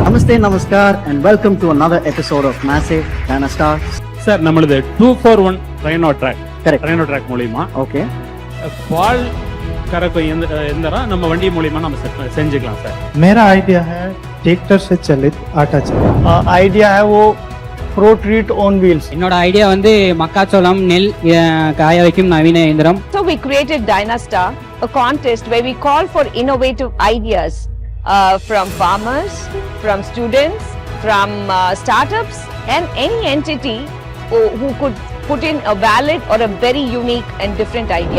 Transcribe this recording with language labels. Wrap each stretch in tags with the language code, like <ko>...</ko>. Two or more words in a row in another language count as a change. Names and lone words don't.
<hi>नमस्ते, नमस्कार,</hi> <en>and welcome to another episode of Massive Dynastar.</en> <ta>சார் நம்மளது 241 ரைனோ ட்ராக்.</ta> <en>Correct.</en> <ta>ரைனோ ட்ராக் மூலியமா</ta> <en>Okay.</en> <ta>பால் கறக்கும் எந்திரம் நம்ம வண்டி மூலியமா நம்ம செஞ்சுக்கலாம் சார்.</ta> <hi>मेरा आइडिया है ट्रैक्टर से चलित आटा चक्की। आइडिया है वो प्रो ट्रीट ऑन व्हील्स।</hi> <ta>என்னோட ஐடியா வந்து மக்காச்சோளம் நெல் காய வைக்கும் நவீன இயந்திரம்.</ta> <en>So we created Dynastar, a contest where we call for innovative ideas from farmers, from students, from startups, and any entity who could put in a valid or a very unique and different idea.</en>